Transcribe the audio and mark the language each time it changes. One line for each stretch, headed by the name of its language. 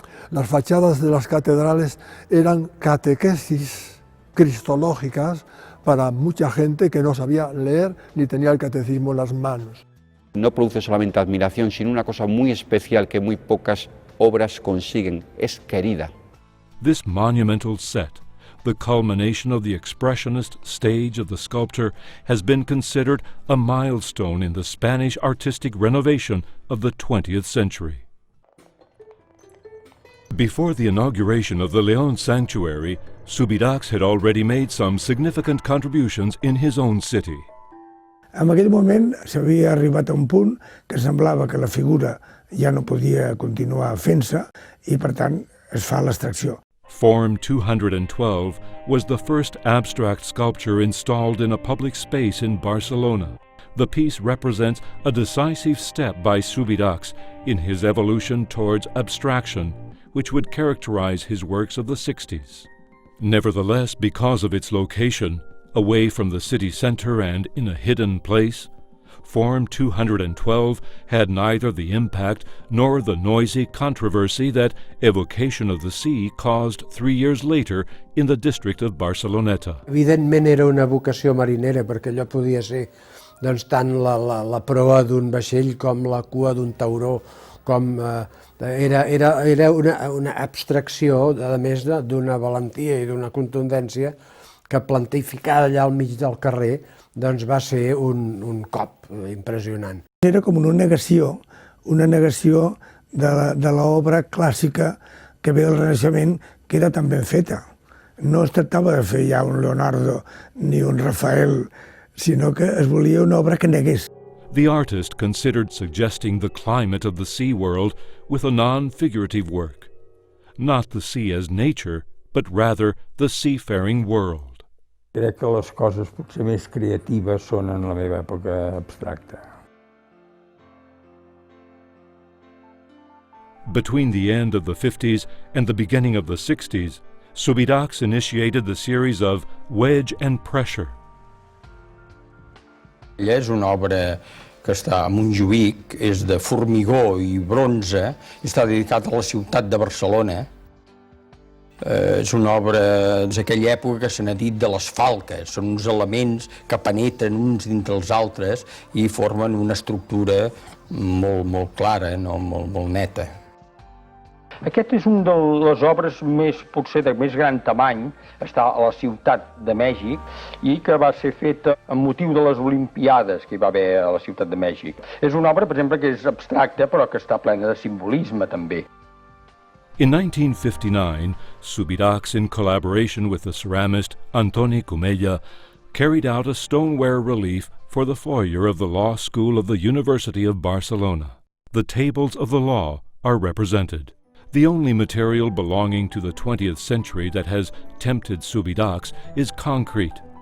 Spanish: Las fachadas de las catedrales eran catequesis cristológicas para mucha gente que no sabía leer ni tenía el catecismo en las manos. No produce solamente admiración, sino una cosa muy especial que muy pocas obras consiguen, es querida.
English: This monumental set the culmination of the expressionist stage of the sculptor, has been considered a milestone in the Spanish artistic renovation of the 20th century. Before the inauguration of the León Sanctuary, Subirachs had already made some significant contributions in his own city.
Catalan: En aquell moment s'havia arribat a un punt que semblava que la figura ja no podia continuar fent-se i, per tant, es fa l'extracció.
English: Form 212 was the first abstract sculpture installed in a public space in Barcelona. The piece represents a decisive step by Subirachs in his evolution towards abstraction, which would characterize his works of the 60s. Nevertheless, because of its location, away from the city center and in a hidden place, Form 212 had neither the impact nor the noisy controversy that Evocation of the Sea caused 3 years later in the district of Barceloneta.
Catalan: Evidentment era una vocació marinera, perquè allò podia ser doncs, tant la proa d'un vaixell com la cua d'un tauró, com era una abstracció, a més d'una valentia i d'una contundència que plantificada allà al mig del carrer doncs va ser un cop impressionant. Era com una negació de l'obra clàssica que ve del Renaixement, que era tan ben feta. No es tractava de fer ja un Leonardo ni un Rafael, sinó que es volia una obra que negués.
English: The artist considered suggesting the climate of the sea world with a non-figurative work. Not the sea as nature, but rather the seafaring world.
Catalan: Crec que les coses potser més creatives són en la meva època abstracta.
English: Between the end of the 50s and the beginning of the 60s, Subirachs initiated the series of Wedge and Pressure.
Catalan: Ella és una obra que està a Montjuïc, és de formigó i bronze, i està dedicat a la ciutat de Barcelona. És una obra d'aquella època que se n'ha dit de les falques, són uns elements que penetren uns dintre els altres i formen una estructura molt clara, no? molt neta. Aquest és una de les obres potser de més gran tamany, està a la ciutat de Mèxic i que va ser feta amb motiu de les Olimpiades que hi va haver a la ciutat de Mèxic. És una obra, per exemple, que és abstracta però que està plena de simbolisme també.
English: In 1959, Subirachs, in collaboration with the ceramist Antoni Comella, carried out a stoneware relief for the foyer of the Law School of the University of Barcelona. The tables of the law are represented. The only material belonging to the 20th century that has tempted Subirachs is concrete.